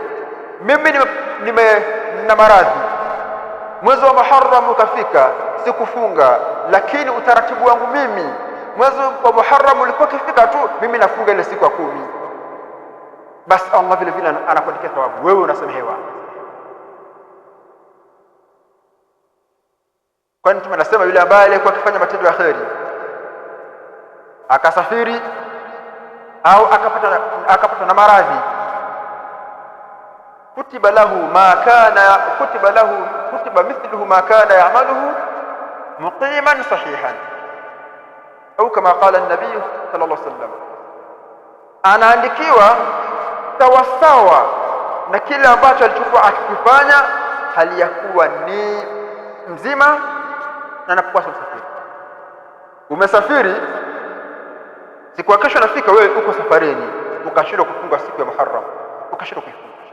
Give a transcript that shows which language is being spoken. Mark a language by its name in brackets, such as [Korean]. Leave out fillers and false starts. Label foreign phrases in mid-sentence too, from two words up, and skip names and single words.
[Swahili] Mimi nina maradhi, mwezi wa Muharram ukafika, sikufunga, lakini utaratibu wangu mimi mwezi wa Muharram ulikuwa kifika tu mimi nafunga ile siku ya 10, basi Allah vile vile anakuandikia thawabu, wewe unasamehewa. Kwani Mtume anasema yule ambaye alikuwa akifanya matendo ya kheri akasafiri au akapata na maradhi, [Arabic] كتب مثله ما كان يعمله مقيما صحيحا, [Swahili] au kama [Arabic] قال النبي صلى الله عليه وسلم, [Swahili] anaandikiwa sawasawa na kile ambacho alichokuwa akifanya hali ya kuwa ni mzima na anapokuwa msafiri. Umesafiri, siku ya kesho nafika, wewe uko safarini, ukashindwa kufunga siku ya Muharram, ukashindwa kuifunga.